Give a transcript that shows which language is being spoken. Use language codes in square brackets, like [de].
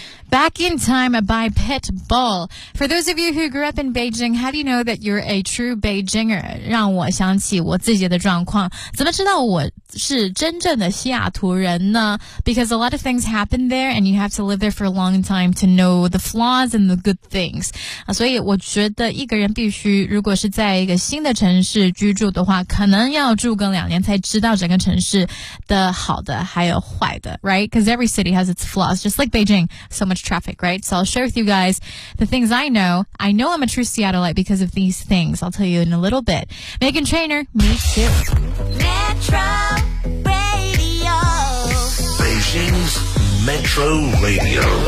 [en] Back in Time by Pitbull. For those of you who grew up in Beijing, how do you know that you're a true Beijinger? [zh] 让我想起我自己的状况。怎么知道我是真正的西雅图人呢? [en] Because a lot of things happen there and you have to live there for a long time to know the flaws and the good things. [zh] 所以我觉得一个人必须如果是在一个新的城市居住的话可能要住个两年才知道整个城市的好的还有坏的 right? [en] Because every city has its flaws, just like Beijing, so much traffic, right? So I'll share with you guys the things I know I'm a true Seattleite because of these things. I'll tell you in a little bit. Meghan Trainor, me too. Metro Radio. Beijing's Metro Radio.